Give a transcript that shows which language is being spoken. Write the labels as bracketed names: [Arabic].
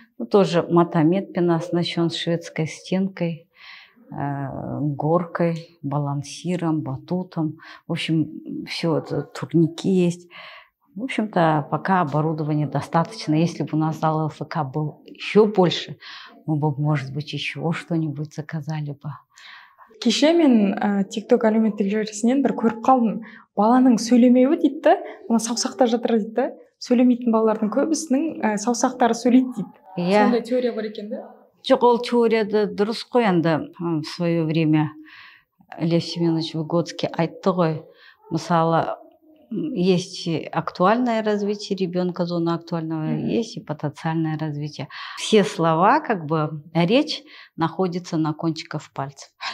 [Russian] Тоже матометпен оснащен, шведской стенкой, горкой, балансиром, батутом. В общем, все это, турники есть. В общем-то, пока оборудования достаточно. Если бы у нас зал ЛФК был еще больше, мы бы, может быть, еще что-нибудь заказали бы. [Kazakh] Кеше мен TikTok әлеуметтік желісінен бір көріп қалдым. Баланың сөйлемеуі дейді да, мына саусақтар жатыр дейді да. Сөйлемейтін балалардың көбісінің саусақтары сөйлейді дейді. Сондай теория бар екен да? Жоқ, ол теорияда дұрыс қой, енді [Russian] в свое время [Kazakh] Лев Семенович Выгодский айтты ғой. [Russian] Мысалы, есть актуальное развитие ребенка, зона актуального, есть и потенциальное развитие. Все слова, как бы речь находится на кончиках пальцев.